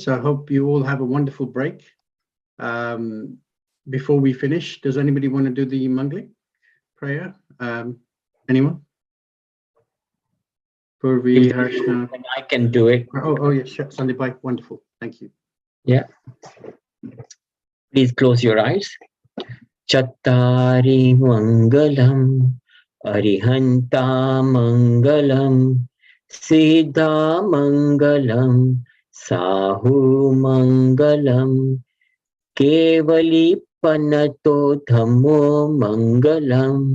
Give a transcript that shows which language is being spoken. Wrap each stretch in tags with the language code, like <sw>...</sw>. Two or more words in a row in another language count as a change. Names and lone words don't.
<en>So I hope you all have a wonderful break. Before we finish, does anybody want to do the Manglik prayer? Anyone? I can do it. Oh yes, sure. Sandeep, wonderful. Thank you. Yeah. Please close your eyes.</en> <pra>Chattari mangalam, arihanta mangalam, siddha mangalam, sahu mangalam, kevali panato dhammo mangalam,</pra>